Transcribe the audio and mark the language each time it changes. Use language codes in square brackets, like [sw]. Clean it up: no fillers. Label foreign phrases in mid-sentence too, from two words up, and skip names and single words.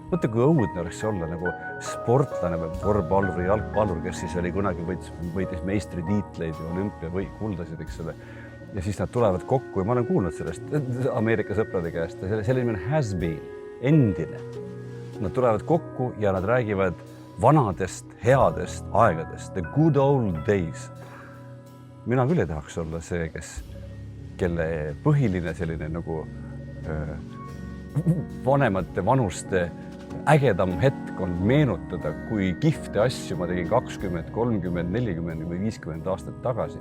[et] Mõtle, kui õudne oleks olla nagu sportlane või korvpallur või jalgpallur, kes siis oli kunagi võitis meistritiitleid ja olümpia või kuldasid, eks ole. Ja siis nad tulevad kokku ja ma olen kuulnud sellest Ameerika sõprade käest. [en] Selline has been, [et] endine. Nad tulevad kokku ja nad räägivad vanadest, headest aegadest, [en] the good old days. [et] Mina küll ei tahaks olla see, kelle põhiline selline nagu vanemate vanuste ägedam hetk on meenutada, kui kihvte asju ma tegin 20, 30, 40 või 50 aastat tagasi.